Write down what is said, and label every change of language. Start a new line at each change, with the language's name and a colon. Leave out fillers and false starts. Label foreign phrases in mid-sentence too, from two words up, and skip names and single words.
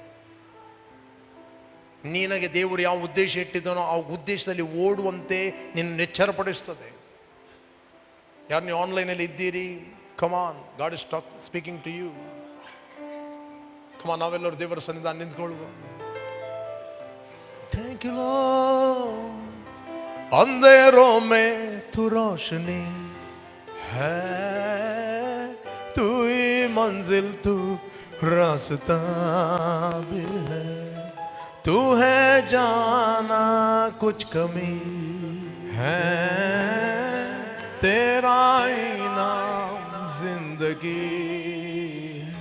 Kannada: ನಿನಗೆ ದೇವರು ಯಾವ ಉದ್ದೇಶ ಇಟ್ಟಿದ್ದಾನೋ ಆ ಉದ್ದೇಶದಲ್ಲಿ ಓಡುವಂತೆ ನಿನ್ನ ಎಚ್ಚರಪಡಿಸ್ತದೆ. ಯಾರು ನೀವು ಆನ್ಲೈನಲ್ಲಿ ಇದ್ದೀರಿ, ಕಮಾನ್,
English: God is speaking to you.
Kannada: ಕಮಾನ್, ನಾವೆಲ್ಲರೂ ದೇವರ ಸನ್ನಿಧಾನ ನಿಂತ್ಕೊಳ್ಳುವ.
English: Thank you Lord.
Hindi: अंधेरों में तू रोशनी है, तू ही मंजिल, तू रास्ता भी है, तू है जाना कुछ कमी है, तेरा ही नाम जिंदगी है.